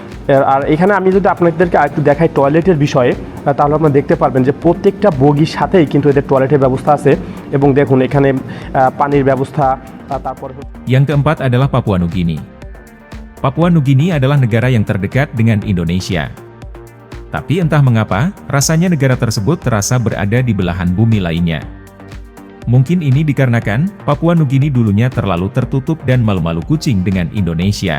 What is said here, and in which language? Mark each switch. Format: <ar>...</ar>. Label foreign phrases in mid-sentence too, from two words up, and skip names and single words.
<bn>আর এখানে আমি যদি আপনাদেরকে আরেকটু দেখাই টয়লেটের বিষয়ে, তাহলে আপনারা দেখতে পারবেন যে প্রত্যেকটা বগির সাথেই কিন্তু এদের টয়লেটের ব্যবস্থা আছে এবং দেখুন এখানে পানির ব্যবস্থা তারপরে।</bn> <id>Yang keempat adalah Papua Nugini. Papua Nugini adalah negara yang terdekat dengan Indonesia. Tapi entah mengapa, rasanya negara tersebut terasa berada di belahan bumi lainnya. Mungkin ini dikarenakan Papua Nugini dulunya terlalu tertutup dan malu-malu kucing dengan Indonesia.</id>